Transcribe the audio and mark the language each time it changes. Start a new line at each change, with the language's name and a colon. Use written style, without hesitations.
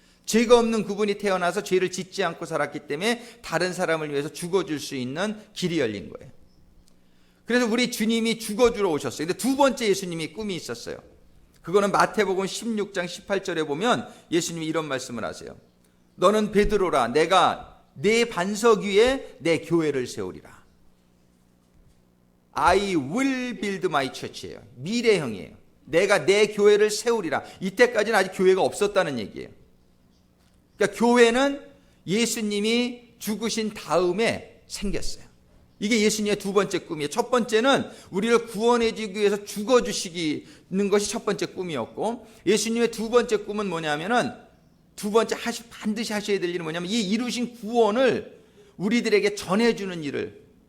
Korean: 죄가 없는 그분이 태어나서 죄를 짓지 않고 살았기 때문에 다른 사람을 위해서 죽어줄 수 있는 길이 열린 거예요. 그래서 우리 주님이 죽어주러 오셨어요. 근데 두 번째 예수님이 꿈이 있었어요. 그거는 마태복음 16장 18절에 보면 예수님이 이런 말씀을 하세요. 너는 베드로라, 내가 내 반석 위에 내 교회를 세우리라.
English: I will build my church예요.
Korean: 미래형이에요. 내가 내 교회를 세우리라. 이때까지는 아직 교회가 없었다는 얘기예요. 그러니까 교회는 예수님이 죽으신 다음에 생겼어요. 이게 예수님의 두 번째 꿈이에요. 첫 번째는 우리를 구원해 주기 위해서 죽어주시는 것이 첫 번째 꿈이었고, 예수님의 두 번째 꿈은 뭐냐면은, 두 번째 반드시 하셔야 될 일은 뭐냐면, 이 이루신 구원을 우리들에게 전해주는 일을,